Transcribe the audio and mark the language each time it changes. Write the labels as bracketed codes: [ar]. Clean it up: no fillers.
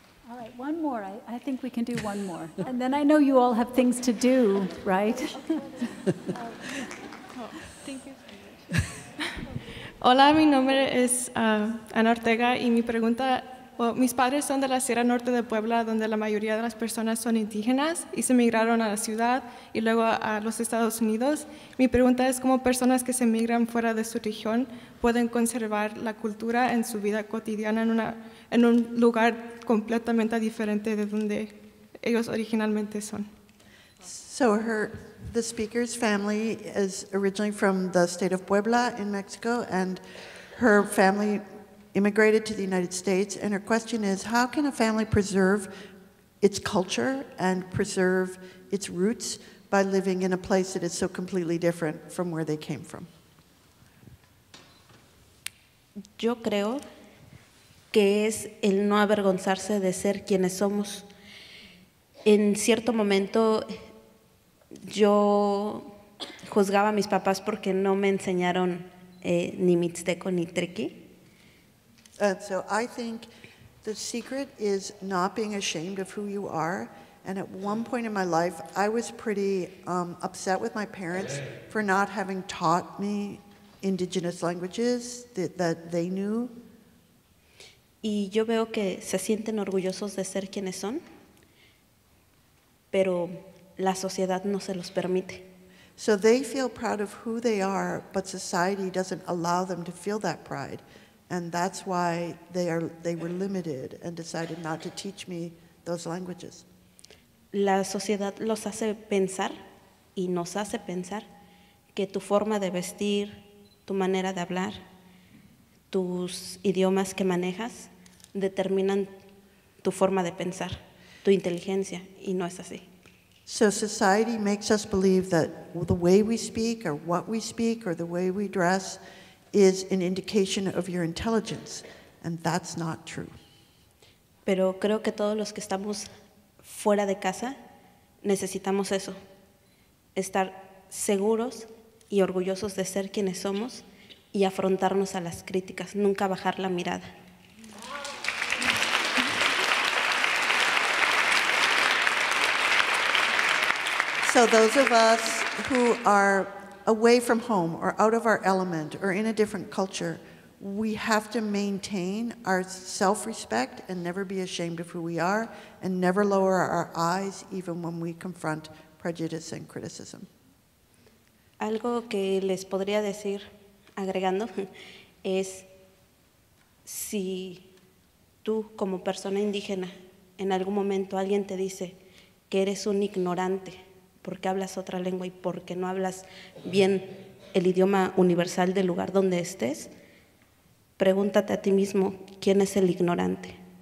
[en] All right, one more. I think we can do one more. And then I know you all have things to do, right? [es] Hola, mi nombre es Ana Ortega y mi pregunta, mis padres son de la Sierra Norte de Puebla, donde la mayoría de las personas son indígenas y se migraron a la ciudad y luego a los Estados Unidos. Mi pregunta es cómo personas que se migran fuera de su región pueden conservar la cultura en su vida cotidiana en un lugar completamente diferente de donde ellos originalmente son. [en] So the speaker's family is originally from the state of Puebla in Mexico, and her family immigrated to the United States, and her question is, how can a family preserve its culture and preserve its roots by living in a place that is so completely different from where they came from? [es] Yo creo que es el no avergonzarse de ser quienes somos. En cierto momento yo juzgaba a mis papás porque no me enseñaron ni mixteco ni triqui. [en] So I think the secret is not being ashamed of who you are. And at one point in my life, I was pretty upset with my parents for not having taught me indigenous languages that they knew. [es] Y yo veo que se sienten orgullosos de ser quienes son, pero la sociedad no se los permite. [en] So they feel proud of who they are, but society doesn't allow them to feel that pride. And that's why they were limited and decided not to teach me those languages. [es] La sociedad los hace pensar y nos hace pensar que tu forma de vestir, tu manera de hablar, tus idiomas que manejas determinan tu forma de pensar, tu inteligencia, y no es así. [en] So society makes us believe that the way we speak or what we speak or the way we dress is an indication of your intelligence, and that's not true. [es] Pero creo que todos los que estamos fuera de casa necesitamos eso, estar seguros y orgullosos de ser quienes somos y afrontarnos a las críticas, nunca bajar la mirada. [en] So those of us who are away from home or out of our element or in a different culture, we have to maintain our self-respect and never be ashamed of who we are and never lower our eyes even when we confront prejudice and criticism. [es] Algo que les podría decir, agregando, es si tú como persona indígena en algún momento alguien te dice que eres un ignorante porque hablas otra lengua y porque no hablas bien el idioma universal del lugar donde estés, pregúntate a ti mismo, ¿quién es el ignorante?